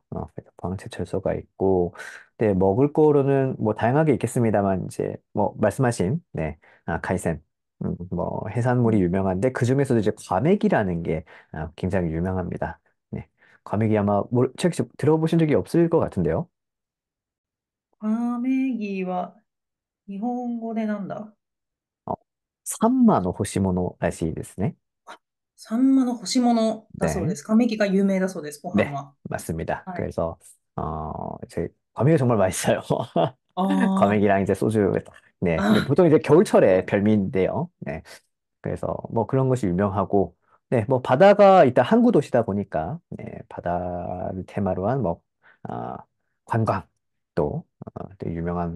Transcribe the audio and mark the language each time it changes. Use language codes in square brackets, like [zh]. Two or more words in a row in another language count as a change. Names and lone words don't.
[ko] 그래서 포항 제철소가 있고, 네, 먹을 거로는 뭐 다양하게 있겠습니다만 이제 뭐 말씀하신 카이센, 뭐 해산물이 유명한데 그 중에서도 이제 과메기라는 게 굉장히 유명합니다. 네, 과메기 아마 책 들어보신 적이 없을 것 같은데요. [ja] カメギは日本語でなんだ？ 어, 산마 の干し物らしいですね。サンマの干し物だそうで [ko] 네. [ja] す。カメギが有名だそうです、ご飯 [ko] 네, [ja] は。 [ko] 맞습니다. [ja] はい。 [ko] 그래서 이제 과메기가 정말 맛있어요. あ 과메기랑 이제 소주 딱. 네, 근데 あ、 보통 이제 겨울철에 별미인데요. 네, 그래서 뭐 그런 것이 유명하고 네, 뭐 바다가 일단 항구 도시다 보니까 네, 바다를 테마로 한 뭐 아, 관광 또 유명한